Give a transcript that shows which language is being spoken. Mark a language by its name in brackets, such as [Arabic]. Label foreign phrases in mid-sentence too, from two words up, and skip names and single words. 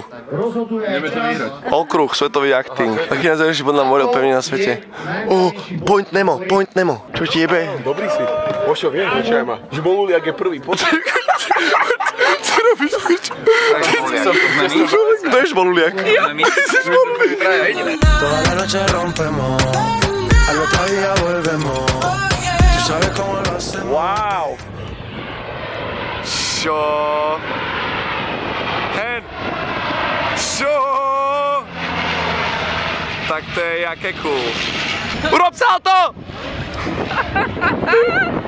[Slovak] Ideme to vyhrať. Okruh, svetový acting. Taký najzaujímavejší podľa mňa model pevný na svete. Point Nemo. Čo ti jebe? Dobrý si. Ošo, vieš, čo aj má? Že Boluliak je prvý. Co robíš, pič? Kto je Boluliak? [Spanish] Toda la noche rompemos, al otro día volvemos. Tú sabes cómo lo hacemos. [Slovak] Wow. Čo? Hen. Čo? Tak to je jaké cool. Urob salto!